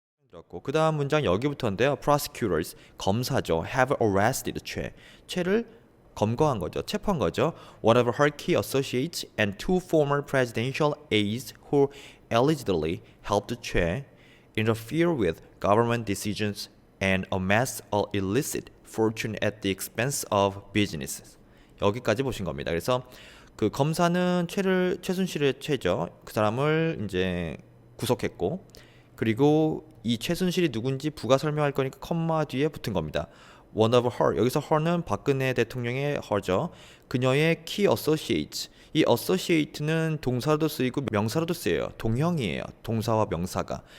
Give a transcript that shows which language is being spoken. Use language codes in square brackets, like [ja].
[ko] 그렇고 그 다음 문장 여기부터인데요. prosecutors 검사죠. [en] have arrested [ko] 최를 검거한 거죠. 체포한 거죠. [en] One of her key associates and two former presidential aides who allegedly helped 최 interfere with government decisions and amass a illicit fortune at the expense of businesses. [ko] 여기까지 보신 겁니다. 그래서 그 검사는 최순실의 최죠. 그 사람을 이제 구속했고 그리고 이 최순실이 누군지 부가 설명할 거니까 컴마 뒤에 붙은 겁니다. [en] One of her [ko] 여기서 her는 박근혜 대통령의 her죠. 그녀의 [en] key associates [ko] 이 associate는 동사로도 쓰이고 명사로도 쓰여요. 동형이에요. 동사와 명사가.